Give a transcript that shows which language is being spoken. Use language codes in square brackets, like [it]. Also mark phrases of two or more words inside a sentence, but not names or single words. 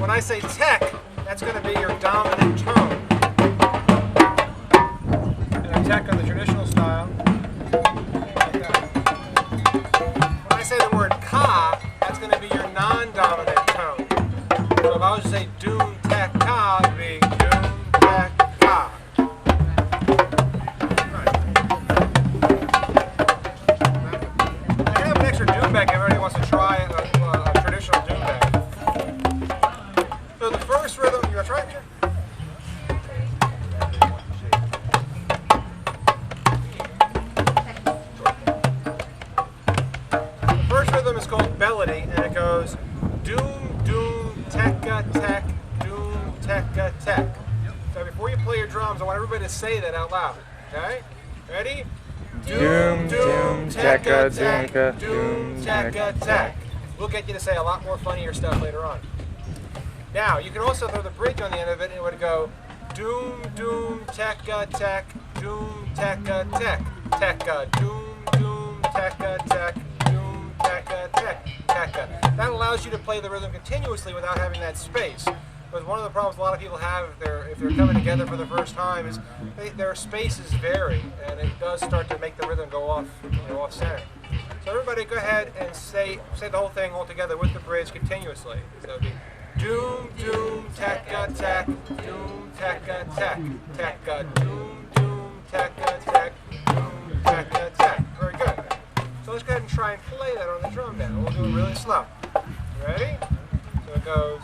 [en] When I say tek, that's going to be your dominant tone. And a tek on the traditional style. When I say the word ka, that's going to be your non-dominant tone. So if I was to say doom, tek, ka, it would be doom, tek, ka. Right. I have an extra doumbek if everybody wants to try a traditional doumbek. So the first rhythm, you want to try it, Jim? Is called Belody, and it goes doom, doom, tekka, tek, doom, tekka, tek. So before you play your drums, I want everybody to say that out loud. Okay? Ready? Doom, doom, tekka, tekka, doom, tekka, tek. We'll get you to say a lot more funnier stuff later on. Now, you can also throw the bridge on the end of it, and it would go doom, doom, tekka, tek, doom, tekka, tek, tekka, doom, doom, tekka, tek. Tekka, tek, tekka. That allows you to play the rhythm continuously without having that space. Because one of the problems a lot of people have if they're coming together for the first time is their spaces vary, and it does start to make the rhythm go off, off center. So everybody, go ahead and say the whole thing all together with the bridge continuously. So it'd be doom, doom, tack-a, tack, doom, tack-a, tack, tack-a, doom, doom, tack-a, tack, doom, tack-a, tack. Very good. So let's go ahead and try and play that on the drum band. We'll do it really slow. Ready? So it goes.